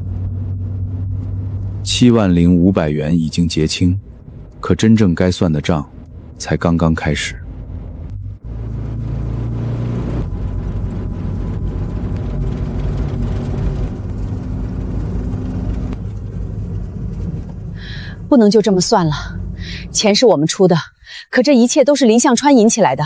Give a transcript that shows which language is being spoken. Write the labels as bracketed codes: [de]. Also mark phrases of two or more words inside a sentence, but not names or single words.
[zh] 盤。70500元已經結清，可真正該算的賬才剛剛開始。不能就这么算了，钱是我们出的，可这一切都是林向川引起来的。